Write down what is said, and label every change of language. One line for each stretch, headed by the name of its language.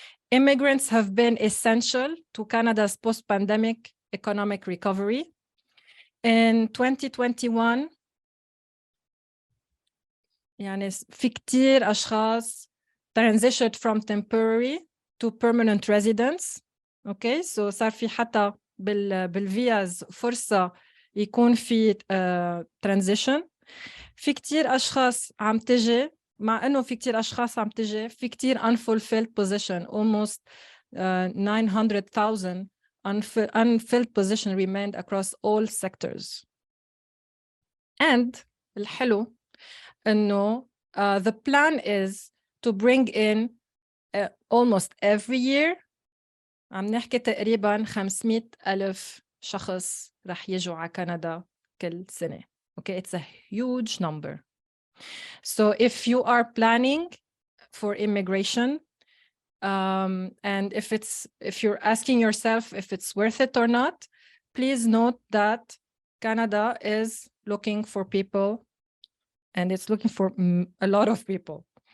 English: Immigrants have been essential to Canada's post-pandemic economic recovery. In 2021,
Arabic: يعني في كتير أشخاص
English: transitioned from temporary to permanent residence. Okay, so
Arabic: صار في حتى بالفيز فرصة يكون في transition. في كتير أشخاص عم تجي، مع إنه في كتير أشخاص عم تجي، في كتير
English: unfulfilled position, almost 900,000 unfilled position remained across all sectors. And
Arabic: الحلو إنه
English: the plan is to bring in almost every year.
Arabic: عم نحكي تقريباً 500,000 شخص رح يجوا على كندا كل سنة.
English: Okay, it's a huge number. So if you are planning for immigration, and if you're asking yourself if it's worth it or not, please note that Canada is looking for people, and it's looking for a lot of people.